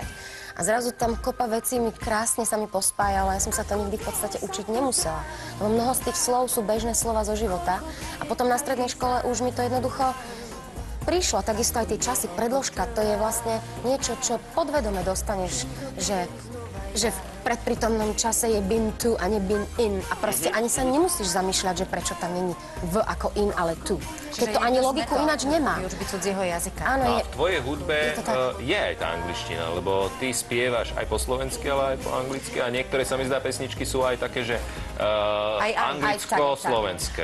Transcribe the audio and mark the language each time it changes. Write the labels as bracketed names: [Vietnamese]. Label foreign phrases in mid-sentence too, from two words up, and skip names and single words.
[Slovak] A zrazu tam kopa vecí mi krásne sa mi pospájala, ja som sa to nikdy v podstate učiť nemusela. Lebo mnoho z tých slov sú bežné slova zo života a potom na strednej škole už mi to jednoducho prišlo, takisto aj tie časy, predložka, to je vlastne niečo, čo podvedome dostaneš, že v predprítomnom čase je [English] been to [Slovak] a nie [English] been in [Slovak] a proste ani sa nemusíš zamýšľať, že prečo tam není v ako in, ale tu. Keď to ani logiku ináč nemá. Vyučby cudzieho jazyka. Áno, a v tvojej hudbe je aj tá angličtina, lebo ty spievaš aj po slovensky, ale aj po anglicky a niektoré sa mi zdá pesničky sú aj také, že anglicko-slovenské.